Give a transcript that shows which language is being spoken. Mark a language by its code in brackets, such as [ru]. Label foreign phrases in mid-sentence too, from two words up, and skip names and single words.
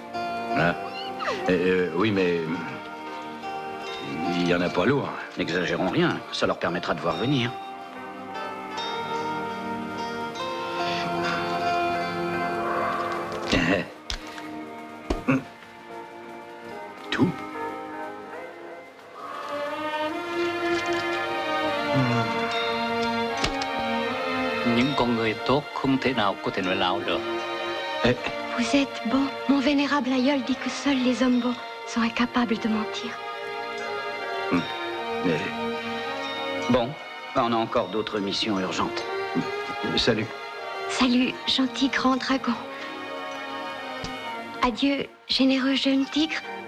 [fr] Ah. Oui, mais... Il n'y en a pas lourd. N'exagérons rien, ça leur permettra de voir venir. Tout? [vi] Những con người tốt không thể nào có thể nói láo được. [fr] Vous êtes bon. Mon vénérable aïeul dit que seuls les hommes bons sont incapables de mentir. Bon, on a encore d'autres missions urgentes. Salut. Salut, gentil grand dragon. Adieu, généreux jeune tigre.